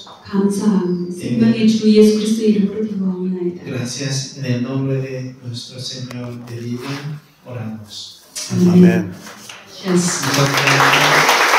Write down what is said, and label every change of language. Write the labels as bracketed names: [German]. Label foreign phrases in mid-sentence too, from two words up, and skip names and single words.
[Korean] 감사합니다. 생명의 주 예수 그리스도 이름으로 기도합니다. [Spanish] Gracias en el nombre de nuestro Señor de vida. Oramos. [Korean] 아멘. 아멘. [English] Yes. [Spanish] Muchas gracias.